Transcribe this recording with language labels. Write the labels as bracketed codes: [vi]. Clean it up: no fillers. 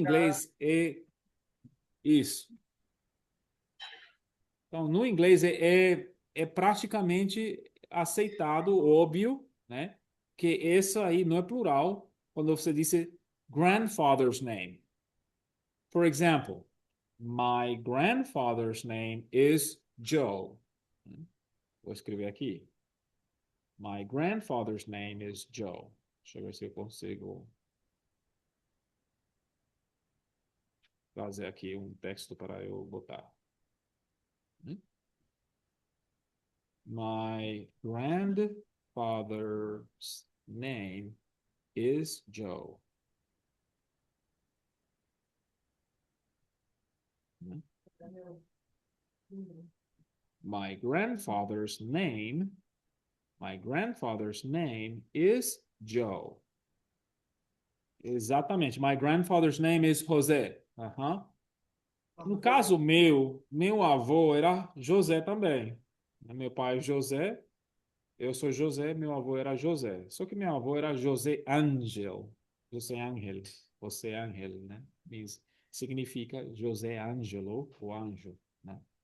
[pt] inglês é isso. Então, no inglês é praticamente aceitado, óbvio, né? Que isso aí não é plural quando você diz [en] grandfather's name. For example, my grandfather's name is Joe. [pt] Vou escrever aqui. [en] My grandfather's name is Joe. [pt] Deixa eu ver se eu consigo fazer aqui um texto para eu botar. [en] My grandfather's name is Joe. My grandfather's name, my grandfather's name is Joe. Exatamente. My grandfather's name is José. [pt] No caso meu avô era José também. Meu pai é José, eu sou José, meu avô era José. Só que meu avô era José Ángel. José Ángel. José Ángel, né? Significa José Ângelo, o anjo, né?